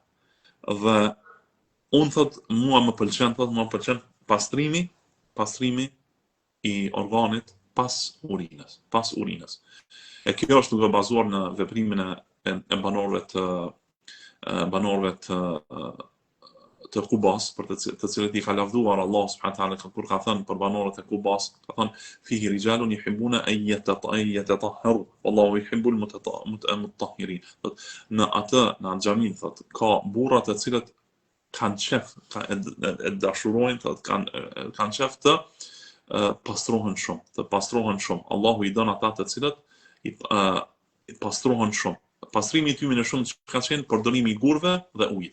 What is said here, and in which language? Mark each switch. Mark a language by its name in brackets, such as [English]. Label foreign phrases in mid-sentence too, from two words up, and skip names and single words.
[Albanian] Dhe unë thot mua më pëlqen pastrimi i organit pas urinës. E kjo është duke bazuar në veprimin e banorëve të Kubas, për të cilët i ka lavduar Allah [Arabic] سبحانه وتعالى, [Albanian] kur ka thënë për banorët e Kubas, ka thënë [Arabic] فيه رجال يحبون أن يتطهروا والله يحب المطهرين. [Albanian] Në xhamin thot ka burra të cilët kanë qef, e dashurojnë, thot kanë qef të pastrohen shumë. Allahu i don ata të cilët i pastrohen shumë. Pastrimi i tyre në shumë ka qenë përdorimi i gurëve dhe ujit.